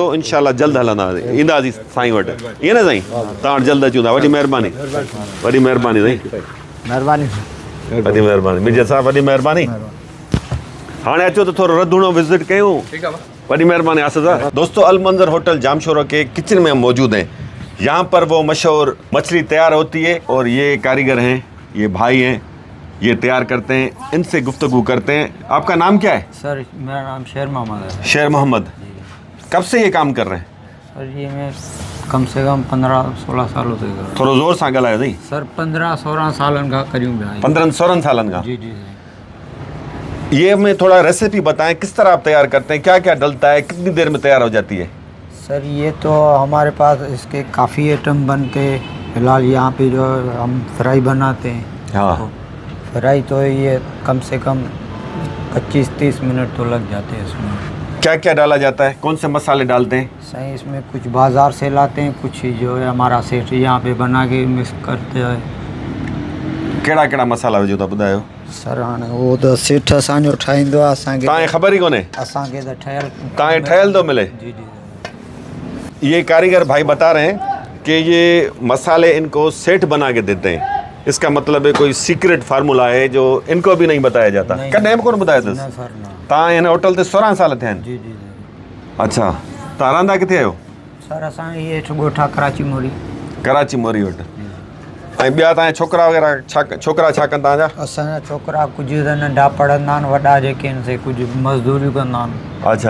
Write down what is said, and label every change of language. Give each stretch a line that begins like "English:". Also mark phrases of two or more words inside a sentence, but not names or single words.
Sindhi: इंशाल्लाह जल्द हलंदासीं, ईंदासीं साईं वटि, ईअं न साईं? तव्हां वटि जल्द अचूं था। वॾी महिरबानी, वॾी महिरबानी साईं, महिरबानी। वॾी महिरबानी मिर्जा साहब, वॾी महिरबानी। हाणे अचो त थोरो रधूणो विज़िट कयूं। वॾी महिरबानी आसिफ साहब।
Urdu: دوستو، المنظر ہوٹل جامشورو کے کچن میں ہم موجود ہیں. یہاں پر وہ مشہور مچھلی تیار ہوتی ہے اور یہ کاریگر ہیں، یہ بھائی ہیں، یہ تیار کرتے ہیں، ان سے گفتگو کرتے ہیں. آپ کا نام کیا ہے? سر میرا نام شیر محمد ہے. شیر محمد، کب سے یہ کام کر رہے ہیں? سر یہ میں کم سے کم 15-16 سالوں سے کر رہا ہوں.
Sindhi: थोरो ज़ोर सां ॻाल्हायो साईं।
Urdu: سر 15-16 سالن کا قریب ہے. 15-16 سالن کا. جی جی جی. یہ ہمیں تھوڑا ریسپی بتائیں، کس طرح آپ تیار کرتے ہیں، کیا کیا ڈلتا ہے، کتنی دیر میں تیار ہو جاتی ہے? سر یہ تو ہمارے پاس اس کے کافی آئٹم بن کے، فی الحال یہاں پہ جو ہم فرائی بناتے ہیں. ہاں. فرائی تو یہ کم سے کم 25-30 منٹ تو لگ جاتے ہیں اس میں. کیا کیا ڈالا جاتا ہے، کون سے مسالے ڈالتے ہیں? صحیح، اس میں کچھ بازار سے لاتے ہیں، کچھ جو ہے ہمارا سیٹھ یہاں پہ بنا کے مکس کرتے ہیں.
Sindhi: कहिड़ा कहिड़ा मसाला विझो था ॿुधायो? सर हाणे
Urdu: وہ تو
Sindhi: सेठ असांजो ठाहींदो आहे, असांखे तव्हांखे ख़बर ई कोन्हे? असांखे त ठहियल तव्हांखे ठहियल थो मिले? जी जी।
Urdu: یہ کاریگر بھائی بتا رہے ہیں کہ یہ مسالے ان کو سیٹھ بنا کے دیتے ہیں. اس کا مطلب ہے کوئی
English: secret formula
Urdu: ہے جو ان کو بھی نہیں بتایا جاتا. نہیں.
Sindhi: कॾहिं बि कोन ॿुधायो अथसि? न सर न। तव्हां हिन होटल ते 16 साल थिया आहिनि? जी जी जी। अच्छा, तव्हां रहंदा किथे आहियो? सर असांखे हेठि ॻोठा कराची मोरी। कराची मोरी वटि। ऐं ॿिया तव्हांजा छोकिरा वग़ैरह छोकिरा छा कनि तव्हांजा? असांजा छोकिरा कुझु त नंढा पढ़ंदा आहिनि, वॾा जेके आहिनि से कुझु मज़दूरियूं कंदा आहिनि।